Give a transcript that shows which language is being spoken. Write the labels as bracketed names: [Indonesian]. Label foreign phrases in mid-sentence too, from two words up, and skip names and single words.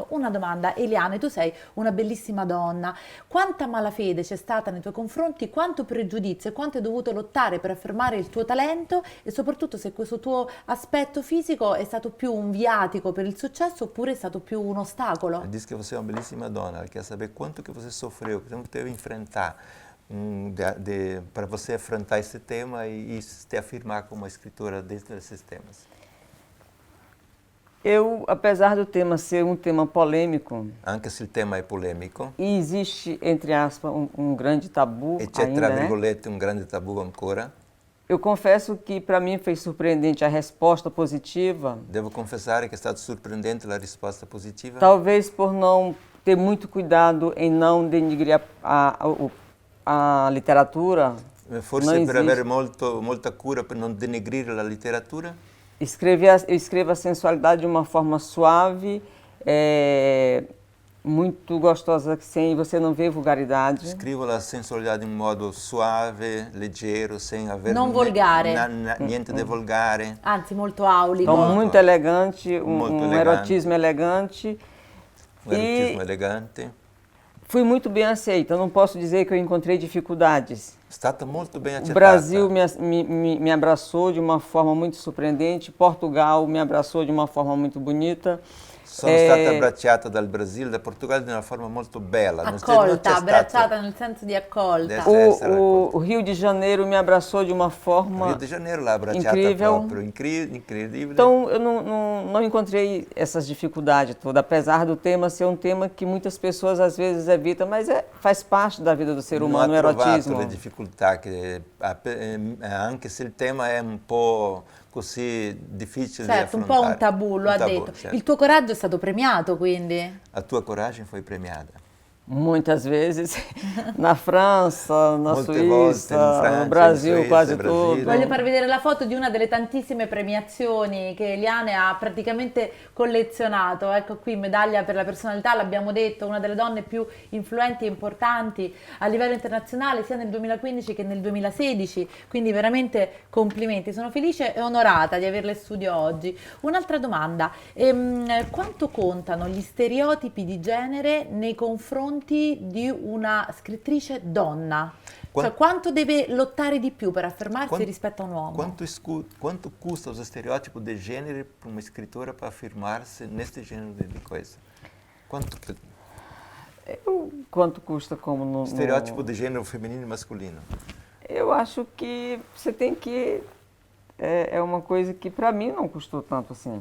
[Italian] Una domanda, Eliane, tu sei una bellissima donna, quanta malafede c'è stata nei tuoi confronti, quanto pregiudizio e quanto hai dovuto lottare per affermare il tuo talento e soprattutto se questo tuo aspetto fisico è stato più un viatico per il successo oppure è stato più un ostacolo? [Portuguese] Ela diz que você é uma belíssima dona, ela quer saber quanto que você sofreu, quanto teve que enfrentar para você enfrentar esse tema e se afirmar como uma escritora dentro desses temas. Eu, apesar do tema ser um tema polêmico, [Italian] Anche se il tema è polemico, [Portuguese] e existe, entre aspas, um grande tabu [Italian] e c'è tra [Portuguese] ainda, né? [Italian] virgolette un grande tabù ancora, [Portuguese] Eu confesso que para mim foi surpreendente a resposta positiva, [Italian] devo confessare che è stata sorprendente la risposta positiva. [Portuguese] talvez por não ter muito cuidado em não denigrir a literatura. [Italian] Forse non per [Portuguese] existe. [Italian] avere molta cura per non denegrire la letteratura. [Portuguese] Eu escrevo a sensualidade de uma forma suave, muito gostosa, sem você não ver vulgaridade. [Italian] Scrivo la sensualità in modo suave, leggero, sem avere Non volgare. Niente di volgare. Anzi, molto aulico. [Portuguese] Então, [Italian] Molto. [Portuguese] muito elegante, Muito um elegante. erotismo elegante. [Italian] Un erotismo elegante. [Portuguese] Fui muito bem aceita, eu não posso dizer que eu encontrei dificuldades. [Italian] È stata molto ben [Portuguese] O [Italian] accettata. [Portuguese] Brasil me abraçou de uma forma muito surpreendente, Portugal me abraçou de uma forma muito bonita. [Italian] Sono stata abbracciata dal Brasile, da Portogallo in una forma molto bella. Non c'è Accolta, stato- abbracciata nel senso di accolta. Deve- [Portuguese] O Rio de Janeiro me abraçou de uma forma [Italian] Rio de Janeiro l'ha abbracciata [Portuguese] incrível. [Italian] proprio, incredibile. [Portuguese] Então, eu não encontrei essas dificuldades todas, apesar do tema ser um tema que muitas pessoas às vezes evitam, mas faz parte da vida do ser [Italian] Non [Portuguese] humano, o [Italian] ho trovato [Portuguese] erotismo. [Italian] le difficoltà, anche se il tema è un po' così difficile Certo, di un po' affrontare. un tabù, lo Un ha tabù, detto. certo. Il tuo coraggio è stato premiato, quindi? La tua [Portuguese] coragem foi premiata. Muitas vezes na França, na [Italian] Molte volte [Portuguese] Suíça, [Italian] in Francia, [Portuguese] no Brasil, [Italian] in Suíça, quasi Brasile. [Portuguese] tudo. [Italian] Voglio far vedere la foto di una delle tantissime premiazioni che Eliane ha praticamente collezionato. Ecco qui, medaglia per la personalità, l'abbiamo detto, una delle donne più influenti e importanti a livello internazionale sia nel 2015 che nel 2016, quindi veramente complimenti. Sono felice e onorata di averla in studio oggi. Un'altra domanda, quanto contano gli stereotipi di genere nei confronti di una scrittrice donna? Cioè, quanto deve lottare di più per affermarsi rispetto a un uomo? [Portuguese] Quanto custa os estereótipos de gênero para uma escritora para afirmar-se neste gênero de coisa? Quanto custa como no... Estereótipo de gênero feminino e masculino. Eu acho que você tem que... É uma coisa que para mim não custou tanto assim.